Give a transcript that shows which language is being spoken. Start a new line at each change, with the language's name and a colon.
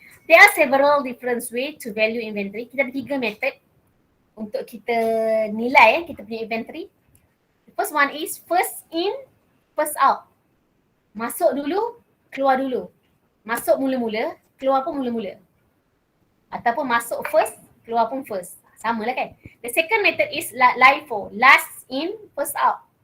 English: There are several different ways to value inventory.
Malay: Kita ada 3 method untuk kita nilai kita punya inventory.
English: The first one is first in, first out.
Malay: Masuk dulu, keluar dulu. Masuk mula-mula, keluar pun mula-mula. Ataupun masuk first, keluar pun first. Sama lah kan.
English: The second method is LIFO, last in, first out.